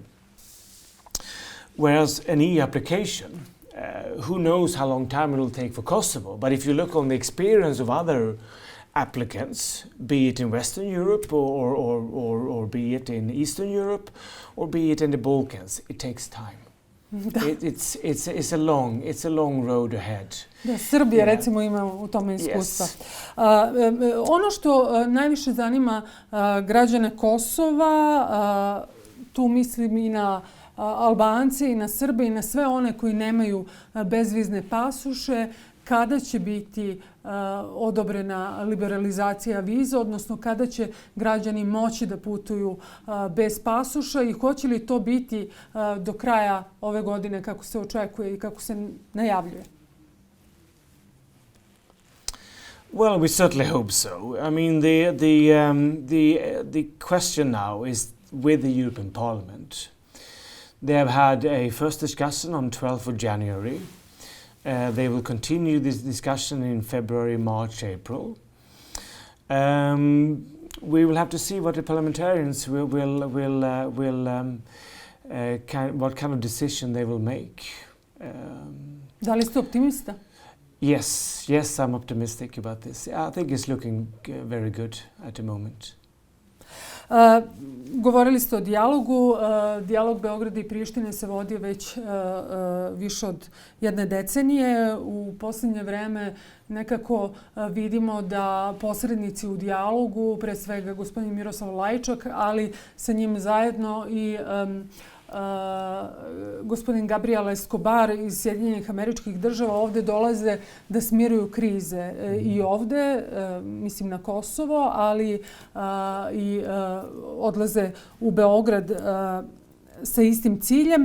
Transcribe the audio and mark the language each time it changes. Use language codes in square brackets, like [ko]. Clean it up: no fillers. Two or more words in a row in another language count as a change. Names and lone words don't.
[en] Whereas an EU application, who knows how long time it will take for Kosovo, but if you look on the experience of other applicants, be it in Western Europe or be it in Eastern Europe or be it in the Balkans, it takes time. It's a long road ahead. [sr] Da, Srbija recimo ima u tome iskustva. Ono što najviše zanima građane Kosova, tu mislim i na Albance i na Srbe i na sve one koji nemaju bezvizne pasoše, kada će biti odobrena liberalizacija viza, odnosno kada će građani moći da putuju bez pasoša i hoće li to biti do kraja ove godine kako se očekuje i kako se najavljuje? [en] Well, we certainly hope so. I mean, the question now is with the European Parliament. They have had a first discussion on 12th of January. They will continue this discussion in February, March, April. We will have to see what the parliamentarians what kind of decision they will make. [sr] Da li ste optimista? [en] Yes, I'm optimistic about this. I think it's looking very good at the moment. [sr] Govorili ste o dijalogu. Dijalog Beograda i Prištine se vodio već više od jedne decenije. U posljednje vreme nekako vidimo da posrednici u dijalogu, pre svega gospodin Miroslav Lajčak, ali sa njim zajedno i gospodin Gabriel Escobar iz Sjedinjenih Američkih Država ovdje dolaze da smiruju krize i ovdje, mislim na Kosovo, ali i odlaze u Beograd sa istim ciljem.